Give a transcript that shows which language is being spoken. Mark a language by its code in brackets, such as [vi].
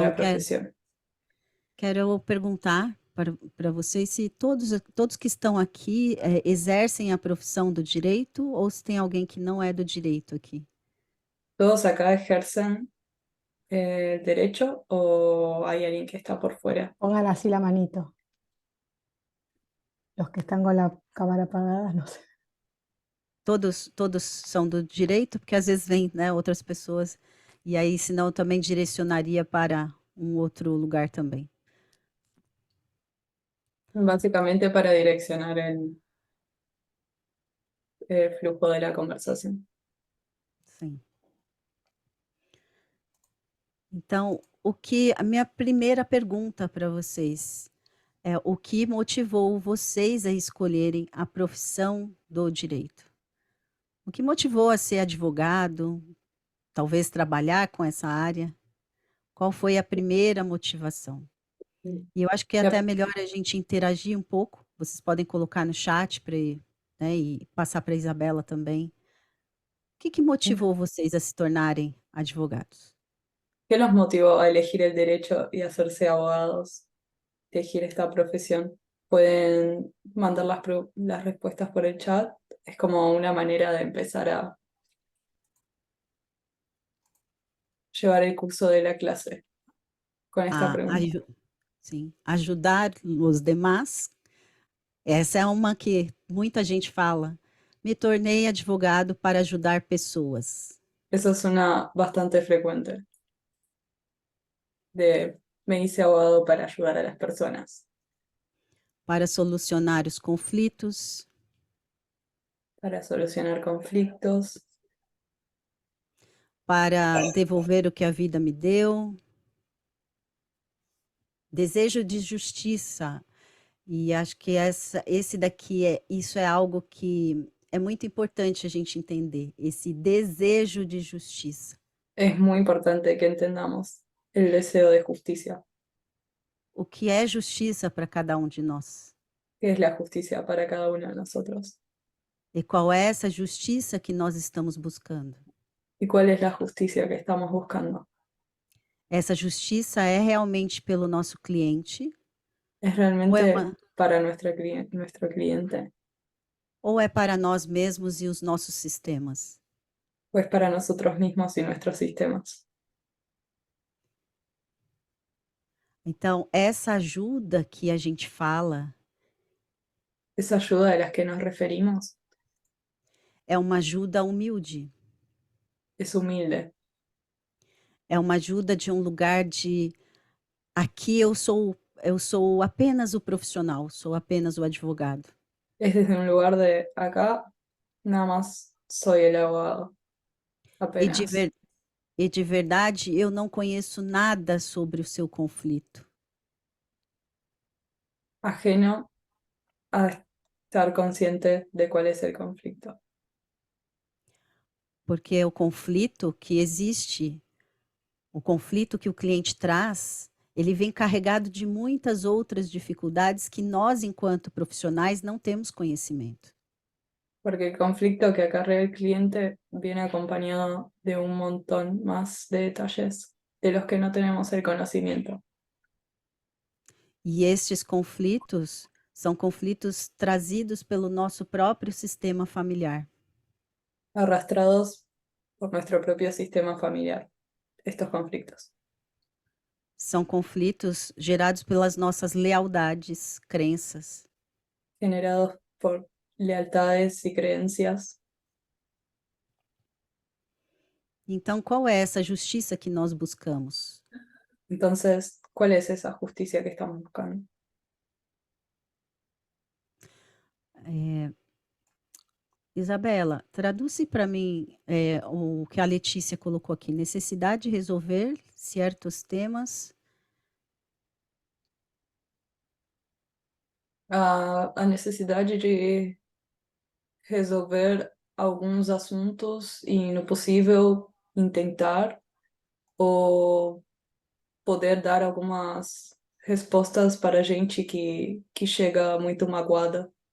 [pt] Então, [es] la profesión. [pt] quero perguntar para vocês se todos que estão aqui exercem a profissão do direito ou se tem alguém que não é do direito aqui. [es] ¿Todos acá ejercen el derecho o hay alguien que está por fuera? Pongan así la manito. Los que están con la cámara apagada, no sé. [pt] Todos são do direito, porque às vezes vem, né, outras pessoas, e aí senão eu também direcionaria para um outro lugar também. [es] Básicamente para direccionar el flujo de la conversación. [pt] Sim. Então, a minha primeira pergunta para vocês é o que motivou vocês a escolherem a profissão do direito? O que motivou a ser advogado? Talvez trabalhar com essa área? Qual foi a primeira motivação? E eu acho que é até [es] La- [pt] melhor a gente interagir um pouco. Vocês podem colocar no chat para, né, e passar para a Isabela também. O que motivou vocês a se tornarem advogados? [es] ¿Qué los motivó a elegir el derecho y hacerse abogados, elegir esta profesión? Pueden mandar las respuestas por el chat. Es como una manera de empezar a llevar el curso de la clase con esta A, pregunta. [pt] aju- sim, ajudar os demais. Essa é uma que muita gente fala. Me tornei advogado para ajudar pessoas. [es] Eso es una bastante frecuente, de me hice abogado para ayudar a las personas, [pt] Para solucionar os conflitos, [es] para solucionar conflictos, [pt] para devolver o que a vida me deu, desejo de justiça. E acho que esse daqui isso é algo que é muito importante a gente entender, esse desejo de justiça. [es] es muy importante que entendamos el deseo de justicia. [pt] O que é justiça para cada um de nós? [es] ¿Qué es la justicia para cada uno de nosotros? [pt] E qual é essa justiça que nós estamos buscando? [es] ¿Y cuál es la justicia que estamos buscando? [pt] Essa justiça é realmente pelo nosso cliente [es] ¿Es [pt] ou [es] realmente para nuestro cliente [pt] ou é para nós mesmos e os nossos sistemas? [es] o es para nosotros mismos y nuestros sistemas? [pt] Então, essa ajuda que a gente fala [es] Esa ayuda a la que nos referimos [pt] é uma ajuda humilde, [es] es humilde, [pt] é uma ajuda de um lugar de aqui eu sou apenas o profissional, sou apenas o advogado. [es] es desde un lugar de acá, nada más soy el abogado, [pt] E de, apenas. ver, e de verdade, eu não conheço nada sobre o seu conflito. [es] Ajeno a estar consciente de cuál es el conflicto. [pt] Porque o conflito que existe, o conflito que o cliente traz, ele vem carregado de muitas outras dificuldades que nós, enquanto profissionais, não temos conhecimento. [es] Porque el conflicto que acarrea el cliente viene acompañado de un montón más de detalles de los que no tenemos el conocimiento. [pt] E estes conflitos são conflitos trazidos pelo nosso próprio sistema familiar. [es] Arrastrados por nuestro propio sistema familiar, estos conflictos. [pt] São conflitos gerados pelas nossas lealdades, crenças. [es] Generados por lealtades y creencias. [pt] Então, qual é essa justiça que nós buscamos? [es] Entonces, ¿cuál es esa justicia que estamos buscando? [pt] Isabela, traduz para mim o que a Letícia colocou aqui. Necessidade de resolver certos temas. A necesidade de resolver alguns assuntos e, no possível, intentar ou poder dar algumas respostas para gente que chega muito magoada.